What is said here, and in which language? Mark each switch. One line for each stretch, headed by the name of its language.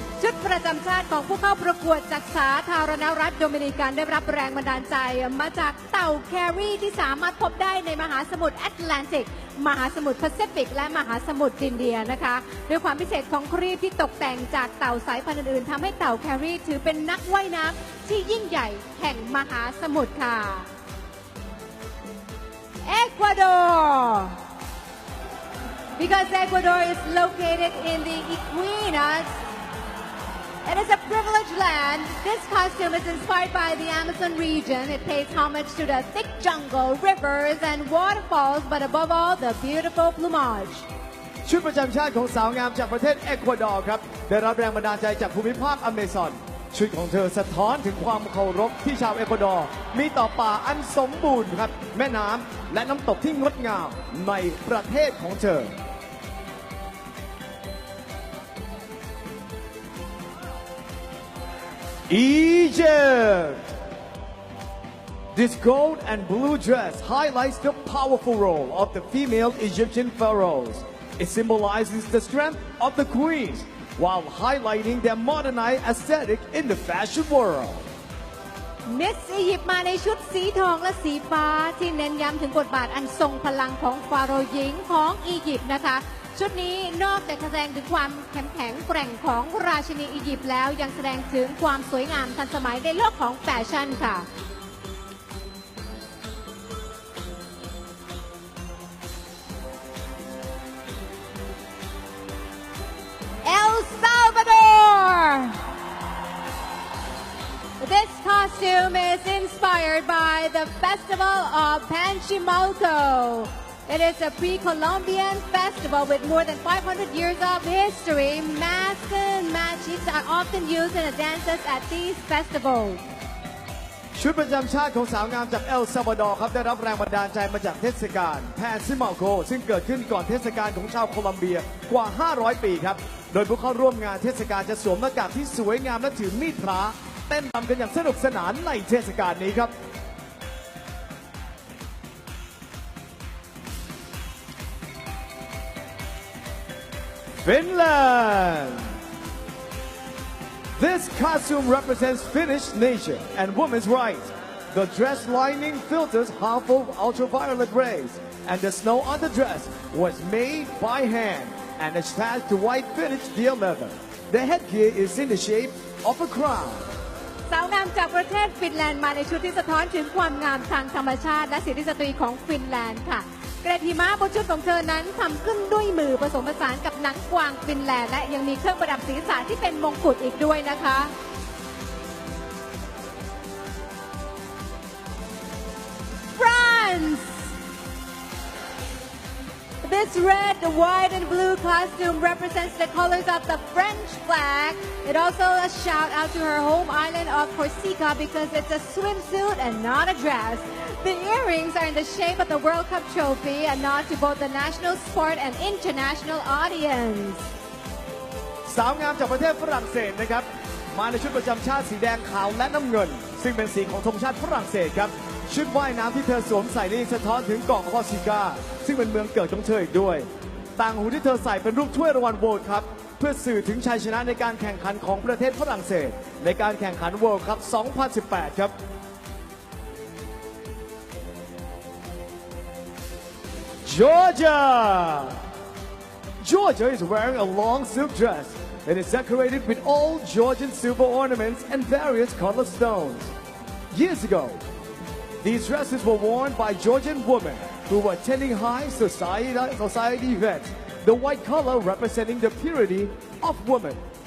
Thai: ชุดประจำชาติของผู้เข้าประกวดจากสาธารณรัฐโดมินิกันได้รับแรงบันดาลใจมาจากเต่าแครี่ที่สามารถพบได้ในมหาสมุทรแอตแลนติก มหาสมุทรแปซิฟิกและมหาสมุทรอินเดียนะคะด้วยความพิเศษของครีบที่ตกแต่งจากเต่าสายพันธุ์อื่นๆทำให้เต่าแครี่ถือเป็นนักว่ายน้ำที่ยิ่งใหญ่แห่งมหาสมุทรค่ะเอกวาดอร์
English: Because Ecuador is located in the Equinas, it is a privileged land. This costume is inspired by the Amazon region. It pays homage to the thick jungle, rivers, and waterfalls, but above all, the beautiful plumage.
Thai: ชุดประจำชาติของสาวงามจากประเทศเอกวาดอร์ครับได้รับแรงบันดาลใจจากภูมิภาคอเมซอนชุดของเธอสะท้อนถึงความเคารพที่ชาวเอกวาดอร์มีต่อป่าอันสมบูรณ์ครับแม่น้ำและน้ำตกที่งดงามในประเทศของเธอEgypt.
English: This gold and blue dress highlights the powerful role of the female Egyptian pharaohs. It symbolizes the strength of the queens while highlighting their modernized aesthetic in the fashion world.
Thai: มิสอียิปต์มาในชุดสีทองและสีฟ้าที่เน้นย้ำถึงบทบาทอันทรงพลังของฟาโรห์หญิงของอียิปต์นะคะ ชุดนี้นอกจากแสดงถึงความแข็งแกร่งของ ราชินีอียิปต์แล้วยังแสดงถึงความสวยงามทันสมัยในโลกของแฟชั่นค่ะ
English: El Salvador This costume is inspired by the festival of Panchimalco It is a pre-Columbian festival with more than 500 years of history. Masks and magics are often used in the dances at these festivals.
Thai: ชุดประจำชาติของสาวงามจากเอลซัลวาดอร์ครับได้รับแรงบันดาลใจมาจากเทศกาลแพนซิมาโกซึ่งเกิดขึ้นก่อนเทศกาลของชาวโคลัมเบียกว่า 500 ปีครับโดยผู้เข้าร่วมงานเทศกาลจะสวมหน้ากากที่สวยงามและถือมีดพระเต้นรำกันอย่างสนุกสนานในเทศกาลนี้ครับFinland.
English: This costume represents Finnish nature and women's rights. The dress lining filters harmful ultraviolet rays, and the snow on the dress was made by hand and attached to white Finnish deer leather. The headgear is in the shape of a crown.
Thai: สาวงามจากประเทศฟินแลนด์มาในชุดที่สะท้อนถึงความงามทางธรรมชาติและสิทธิสตรีของฟินแลนด์ค่ะเกรดหิมะบนชุดของเธอนั้นทำขึ้นด้วยมือผสมผสานกับหนังกวางฟินแลนด์และยังมีเครื่องประดับศีรษะที่เป็นมงกุฎอีกด้วยนะคะ
English: France This red, white, and blue costume represents the colors of the French flag. It also a shout out to her home island of Corsica because it's a swimsuit and not a dress. The earrings are in the shape of the World Cup trophy, a nod to both the national sport and international audience.
Thai: สาวงามจากประเทศฝรั่งเศสนะครับมาในชุดประจำชาติสีแดงขาวและน้ำเงินซึ่งเป็นสีของธงชาติฝรั่งเศสครับชุดว่ายน้ำที่เธอสวมใส่นี่สะท้อนถึงเกาะคอร์ซิกาซึ่งเป็นเมืองเกิดของเธออีกด้วย ต่างหูที่เธอใส่เป็นรูปถ้วยรางวัล World Cup เพื่อสื่อถึงชัยชนะในการแข่งขันของประเทศฝรั่งเศสในการแข่งขัน World Cup 2018 ครับ
English: Georgia Georgia is wearing a long silk dress. It is decorated with old Georgian silver ornaments and various colored stones. Years ago, these dresses were worn by Georgian women who were attending high society events, the white color representing the purity of women.